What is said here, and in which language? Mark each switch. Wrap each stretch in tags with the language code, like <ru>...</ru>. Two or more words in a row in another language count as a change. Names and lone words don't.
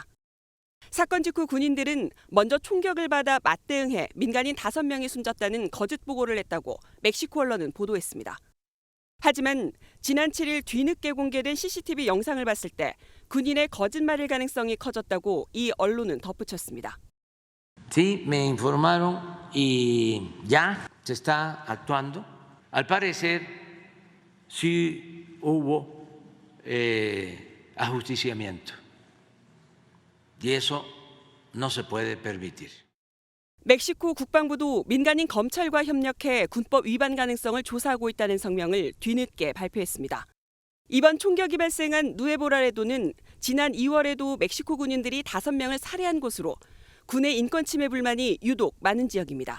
<ko>사건 직후 군인들은 먼저 총격을 받아 맞대응해 민간인 5명이 숨졌다는 거짓 보고를 했다고 멕시코 언론은 보도했습니다. 하지만 지난 7일 뒤늦게 공개된 CCTV 영상을 봤을 때 군인의 거짓말일 가능성이 커졌다고 이 언론은 덧붙였습니다.</ko> <es>Sí, me informaron y ya se está actuando. Al parecer, sí hubo ajusticiamiento. Y eso no se puede permitir.</es> <ko>멕시코 국방부도 민간인 검찰과 협력해 군법 위반 가능성을 조사하고 있다는 성명을 뒤늦게 발표했습니다. 이번 총격이 발생한 누에보라레도는 지난 2월에도 멕시코 군인들이 5명을 살해한 곳으로 군의 인권 침해 불만이 유독 많은 지역입니다.</ko>